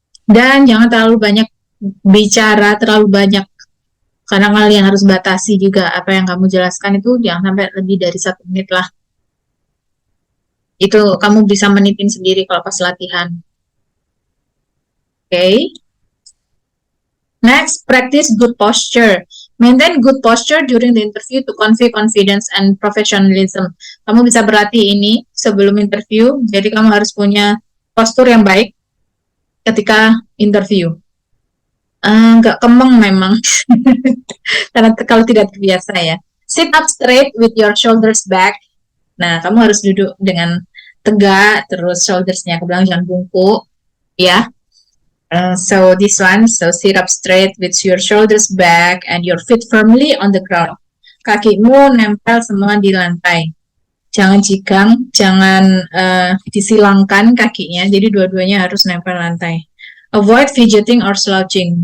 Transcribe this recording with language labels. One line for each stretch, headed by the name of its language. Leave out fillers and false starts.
Indonesian: Dan jangan terlalu banyak bicara, terlalu banyak. Karena kalian harus batasi juga apa yang kamu jelaskan itu jangan sampai lebih dari 1 menit lah. Itu kamu bisa menitin sendiri kalau pas latihan. Okay.
English: Next, practice good posture. Maintain good posture during the interview to convey confidence and professionalism.
Indonesian: Kamu bisa berlatih ini sebelum interview, jadi kamu harus punya postur yang baik ketika interview. Nggak kemeng memang karena kalau tidak terbiasa ya.
English: Sit up straight with your shoulders back.
Indonesian: Nah, kamu harus duduk dengan tegak, terus shouldersnya ke belakang, jangan bungkuk ya.
English: So this one, so sit up straight with your shoulders back and your feet firmly on the ground.
Indonesian: Kakimu nempel semua di lantai. Jangan jigang, jangan disilangkan kakinya, jadi dua-duanya harus nempel lantai.
English: Avoid fidgeting or slouching.